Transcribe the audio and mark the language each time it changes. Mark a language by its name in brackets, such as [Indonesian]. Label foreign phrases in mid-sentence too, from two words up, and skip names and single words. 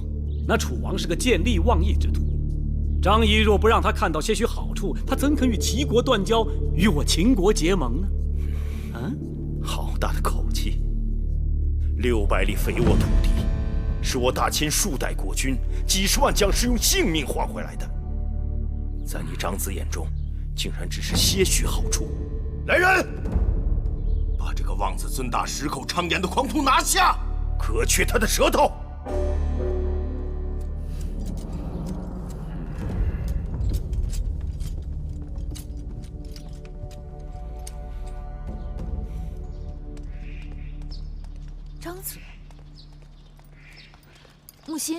[Chinese] 那楚王是個見利忘義之徒，張儀若不讓他看到些許好處，他怎肯與齊國斷交，與我秦國結盟呢？好大的口氣！600里肥沃土地，是我大秦數代國軍、幾十萬將士用性命換回來的，在你長子眼中，竟然只是些許好處。來人，把這個妄自尊大、矢口暢言的狂徒拿下，割去他的舌頭！张子，木心，